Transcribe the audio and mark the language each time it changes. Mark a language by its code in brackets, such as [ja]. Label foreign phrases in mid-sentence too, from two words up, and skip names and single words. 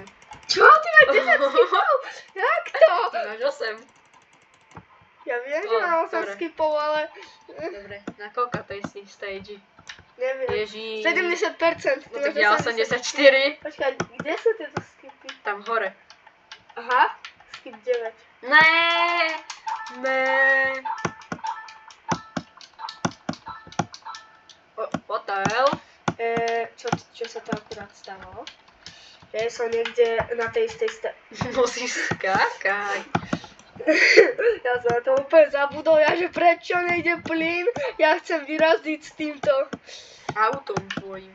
[sk] Čo? Ty máš 10 skipov? Jak to? Ty máš 8. Ja viem, že mám 8 dobre. skipov, ale... Dobre, na koľkatej si stage? Neviem. Ježíš. 70%. No tak ja 84. Počkaj, kde sú tieto skipy? Tam hore. Aha, skip 9. [en] Ne. What the hell? [sk] Čo sa to akurát stalo? Že som niekde na tej istej Musíš skákať. Ja som na to úplne zabudol, že prečo nejde plyn? Ja chcem vyraziť s týmto. Autom tvojim.